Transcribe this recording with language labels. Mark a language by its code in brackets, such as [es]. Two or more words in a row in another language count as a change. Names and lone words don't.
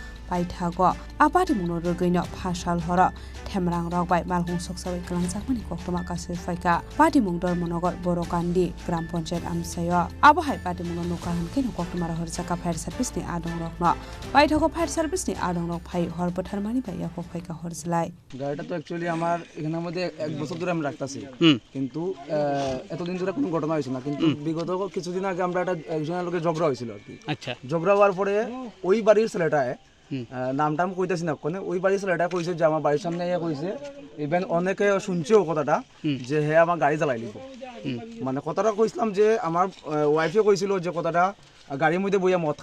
[trp] baithago apati muno rogino phasal hora themrang rok bai malhung soksawi klangjakmani koktoma kasir faika pati mungdor monogot borokandi [hi] gram panchayat [trp] amsayo abohai pati muno nuka hankeno koktoma horjaka [en] fire service [trp] ni adong rokno baithago [en] fire service [trp] ni adong rok phai horbotarmani bai yako faika horjlai [bn] গাড়িটা তো অ্যাকচুয়ালি আমার এখানের মধ্যে 1 বছর ধরে আমি রাখতাছি কিন্তু এতদিন ধরে কোনো ঘটনা হয়েছে না কিন্তু বিগত কিছুদিন আগে আমরা একটা একজনের লোকে ঝগড়া হয়েছিল আর কি আচ্ছা ঝগড়া হওয়ার পরে ওই বাড়ির ছেলেটায় নামটা আমি কইতাছি না কোনে ওই বাড়ির ছেলেটা কইছে যে আমার বাড়ির সামনে ইয়া কইছে ইভেন অনেকে শুনছেও কথাটা যে হে আমার গাড়ি চালাই লিব মানে কথাটা কইছিলাম যে আমার ওয়াইফে কইছিল যে কথাটা গাড়ির মধ্যে বইয়া মদ